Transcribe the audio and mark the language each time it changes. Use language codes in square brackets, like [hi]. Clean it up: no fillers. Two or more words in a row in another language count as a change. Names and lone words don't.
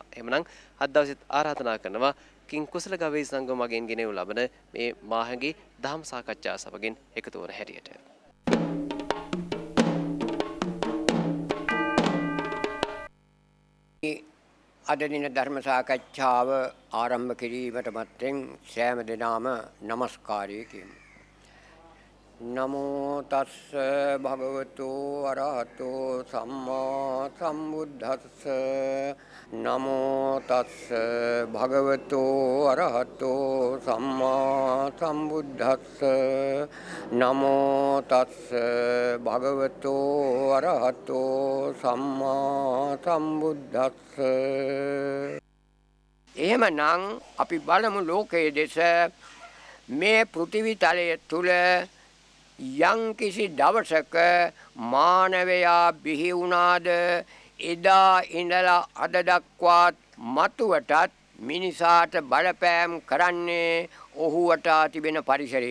[si] එහෙමනම් අද දවසෙත් ආරාධනා කරනවා කිං කුසල ගවේෂ සංගම මගෙන් ගෙනෙවු ලබන මේ මාහගේ දහම් සාකච්ඡා සමගින් එකතු වන හැටියට. අද දින ධර්ම සාකච්ඡාව ආරම්භ කිරීමට මත්තෙන් සෑම දිනම নমස්කාරය කියමු. [pi] නමෝ තස්ස භගවතු අරහතෝ සම්මා සම්බුද්දස්ස නමෝ තස්ස භගවතු අරහතෝ සම්මා සම්බුද්දස්ස නමෝ තස්ස භගවතු අරහතෝ සම්මා සම්බුද්දස්ස. [si] එහෙමනම් අපි බලමු ලෝකයේ දෙස මේ පෘථිවි තලය තුල යම් කිසි දවසක මානවයා බිහි වුණාද එදා ඉඳලා අද දක්වාත් මතුවටත් මිනිසාට බලපෑම් කරන්නේ ඔහු වටා තිබෙන පරිසරය.